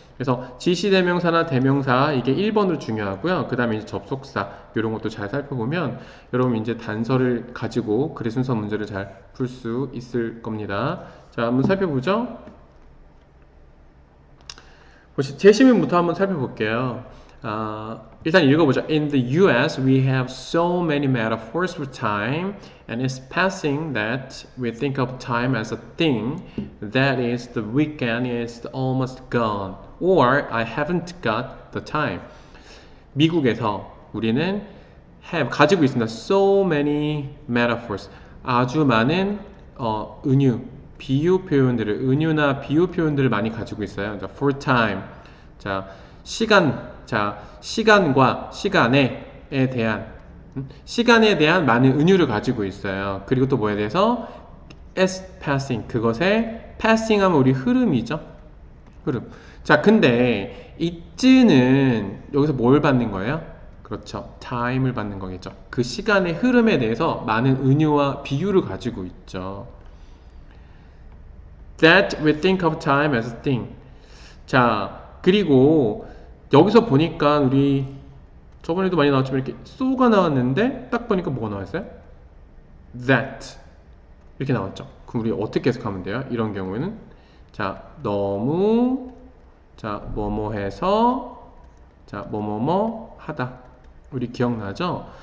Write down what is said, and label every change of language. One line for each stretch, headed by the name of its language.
Korean: 그래서 지시대명사나 대명사 이게 1번으로 중요하고요. 그 다음에 이제 접속사 이런 것도 잘 살펴보면 여러분 이제 단서를 가지고 글의 순서 문제를 잘 풀 수 있을 겁니다. 자, 한번 살펴보죠. 제시문부터 한번 살펴볼게요. 일단 읽어보죠.
English: In the US, we have so many metaphors for time, and it's passing that we think of time as a thing. That is, the weekend is almost gone, or I haven't got the time.
Korean: 미국에서 우리는 가지고 있습니다.
English: So many metaphors.
Korean: 아주 많은 은유, 비유 표현들을, 은유나 비유 표현들을 많이 가지고 있어요. 자,
English: for time.
Korean: 자, 시간. 자, 시간과 시간에 대한, 시간에 대한 많은 은유를 가지고 있어요. 그리고 또 뭐에 대해서?
English: as passing.
Korean: 그것의 passing 하면 우리 흐름이죠. 흐름. 자, 근데 it는 여기서 뭘 받는 거예요? 그렇죠. time을 받는 거겠죠. 그 시간의 흐름에 대해서 많은 은유와 비유를 가지고 있죠.
English: That we think of time as a thing.
Korean: 자, 그리고 여기서 보니까 우리 저번에도 많이 나왔지만 이렇게 so가 나왔는데 딱 보니까 뭐가 나왔어요? That 이렇게 나왔죠. 그럼 우리 어떻게 해석하면 돼요? 이런 경우에는 자, 너무 자, 뭐뭐 해서 자, 뭐뭐뭐 하다. 우리 기억나죠?